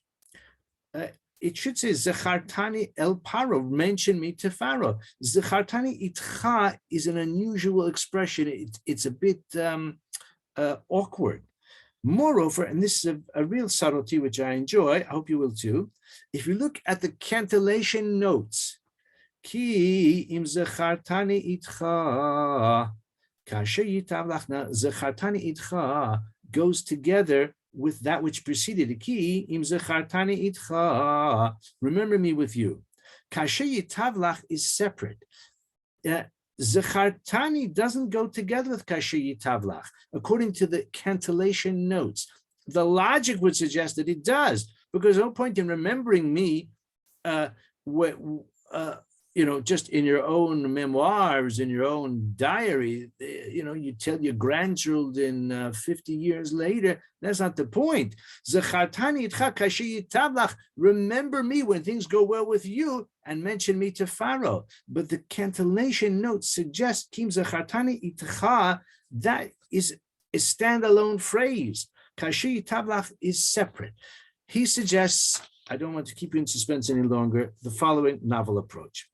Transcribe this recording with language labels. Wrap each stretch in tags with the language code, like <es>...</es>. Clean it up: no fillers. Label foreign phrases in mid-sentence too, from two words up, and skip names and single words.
<en>It should say</en> <he>זכרתני אל פרעה,</he> <en>mention me to Pharaoh.</en> <he>זכרתני אתך</he> <en>is an unusual expression. It's a bit awkward. Moreover, and this is a real subtlety which I enjoy, I hope you will too, if you look at the cantillation notes,</en> <he>כי אם זכרתני אתך כאשר ייטב לך זכרתני אתך</he> <en>goes together with that which preceded it.</en> <he>כי אם זכרתני אתך,</he> <en>remember me with you.</en> <he>כאשר ייטב לך</he> <en>is separate. Zachartani doesn't go together with</en> <he>כאשר ייטב לך,</he> <en>according to the cantillation notes. The logic would suggest that it does, because there's no point in remembering me, just in your own memoirs, in your own diary. You tell your grandchildren 50 years later. That's not the point.</en> <he>זכרתני אתך כאשר ייטב לך,</he> <en>remember me when things go well with you, and mention me to Pharaoh. But the cantillation note suggests</en> <he>כי אם זכרתני אתך,</he> <en>that is a standalone phrase. Tabla is separate. He suggests, I don't want to keep you in suspense any longer, the following novel approach.</en>